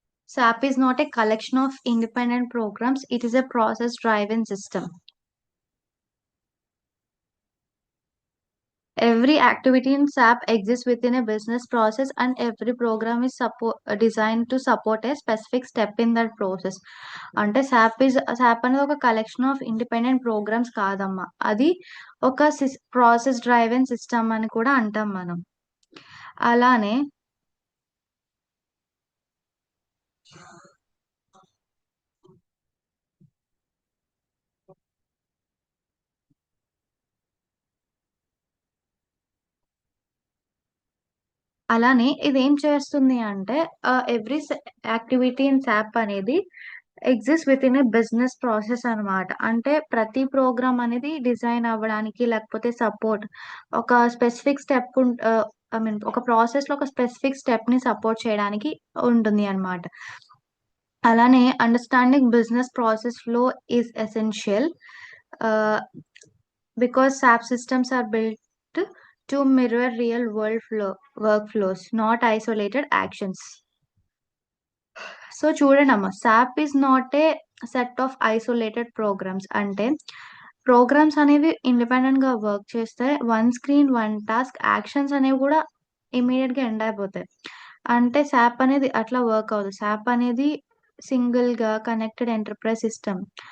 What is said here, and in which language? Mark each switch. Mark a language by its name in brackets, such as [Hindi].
[English] SAP is not a collection of independent programs, it is a process driven system. Every activity in SAP exists within a business process, and every program is designed to support a specific step in that process. [Telugu] అంటే SAP అనేది ఒక [English] collection of independent programs [Telugu] కాదమ్మా, అది ఒక process driven system అని కూడా అంటాం మనం. అలానే ఇది ఏం చేస్తుంది అంటే, [English] Every activity in SAP అనేది exist within a business process అన్నమాట. [Telugu] అంటే ప్రతి ప్రోగ్రామ్ అనేది డిజైన్ అవ్వడానికి, లేకపోతే సపోర్ట్ ఒక స్పెసిఫిక్ స్టెప్ ఐ మీన్ ఒక ప్రాసెస్ లో ఒక స్పెసిఫిక్ స్టెప్ ని సపోర్ట్ చేయడానికి ఉంటుంది అన్నమాట. [English] అలానే understanding business process flow is essential because SAP systems are built to mirror real world workflows, not isolated actions. [Telugu] So చూడండమ్మా, [English] SAP is not a set of isolated programs. [Telugu] అంటే programmes అనేవి independent గా work చేస్తే one screen one task actions అనేవి కూడా immediate గా end అయిపోతాయి. అంటే SAP అనేది అట్లా వర్క్ అవ్వదు. SAP అనేది సింగిల్ గా కనెక్టెడ్ ఎంటర్ప్రైజ్ సిస్టమ్.